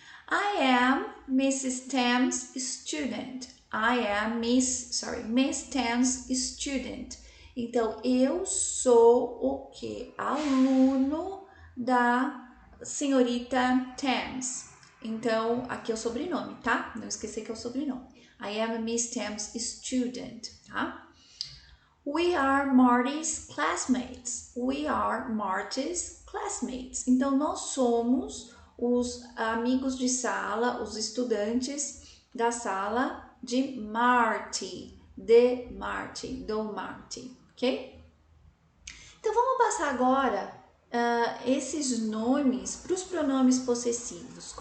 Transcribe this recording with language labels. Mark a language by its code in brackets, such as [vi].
[en] I am Mrs. Tam's student. I am Miss Tam's student. [pt] Então, eu sou o quê? Aluno da senhorita Tams. Então, aqui é o sobrenome, tá? Não esquecer que é o sobrenome. [en] I am Miss Tam's student, [pt] tá? [en] We are Marty's classmates. We are Marty's classmates. [pt] Então, nós somos os amigos de sala, os estudantes da sala de Marty, do Marty, ok? Então, vamos passar agora esses nomes para os pronomes possessivos.